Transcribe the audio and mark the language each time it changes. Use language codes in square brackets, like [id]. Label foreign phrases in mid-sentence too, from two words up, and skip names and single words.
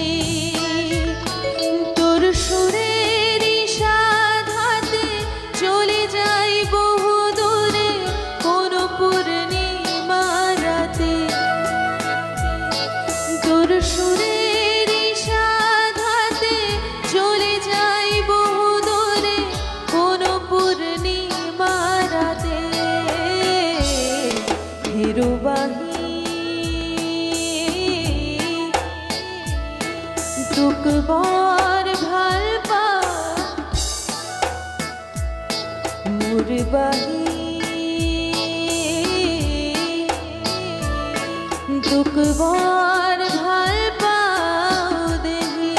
[bn] তোর সুরের ইশারায় হাতে চলে যাই বহু দূরে কোন পূর্ণিমা রাতে। তোর সুরের ইশারায় হাতে চলে যাই বহু দূরে কোন পূর্ণিমা রাতে। [as] হেরুবাহি তোক বৰ ভাল পা, মোৰ বাহি তোক বৰ ভাল পাওঁ দেহি।